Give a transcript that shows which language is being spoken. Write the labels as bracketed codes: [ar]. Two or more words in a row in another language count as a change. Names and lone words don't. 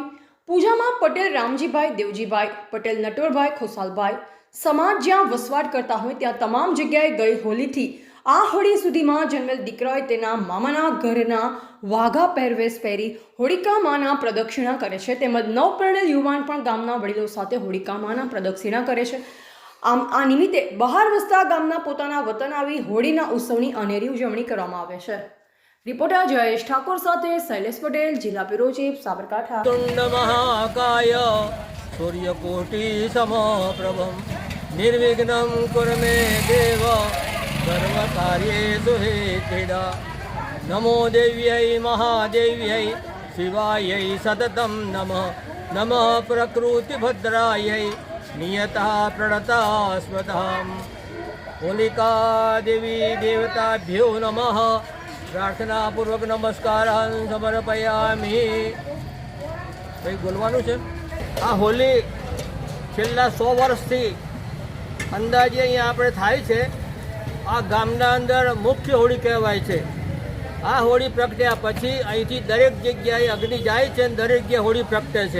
[gu] પૂજામાં પટેલ રામજીભાઈ, દેવજીભાઈ પટેલ, નટવરભાઈ, ખુશાલભાઈ સમાજ જ્યાં વસવાટ કરતા હોય ત્યાં તમામ જગ્યાએ ગઈ હોળીથી આ હોળી સુધીમાં જન્મેલ દીકરાએ તેના મામાના ઘરના વાઘા પહેરવેશ પહેરી હોળિકા માના પ્રદક્ષિણા કરે છે। તેમજ નવપરણેલ યુવાન પણ ગામના વડીલો સાથે હોળિકા માના પ્રદક્ષિણા કરે છે। આમ આ નિમિત્તે બહાર વસતા ગામના પોતાના વતન આવી હોળીના ઉત્સવની અનેરી ઉજવણી કરવામાં આવે છે। રિપોર્ટર જયેશ ઠાકોર સાથે શૈલેષ પટેલ, જિલ્લા બ્યુરો ચીફ, સાબરકાંઠા। [sa] तुंड महाकाय सूर्यकोटि समप्रभं निर्विघ्नं कुरु मे देव सर्वकार्येषु हेतिदा। नमो देव्यै महादेव्यै शिवायै सततं नमः। नमः प्रकृतिभद्रायै नियतः प्रणता स्मताम्। होलिका देवी देवताभ्यो नमः। प्रार्थनापूर्वक नमस्कारान् समर्पयामि। [gu] કંઈ બોલવાનું છે? આ હોલી છેલ્લા 100 વર્ષથી અંદાજે અહીંયા આપણે થાય છે। આ ગામના અંદર મુખ્ય હોળી કહેવાય છે। આ હોળી પ્રગટ્યા પછી અહીંથી દરેક જગ્યાએ અગ્નિ જાય છે અને દરેક જગ્યાએ હોળી પ્રગટે છે।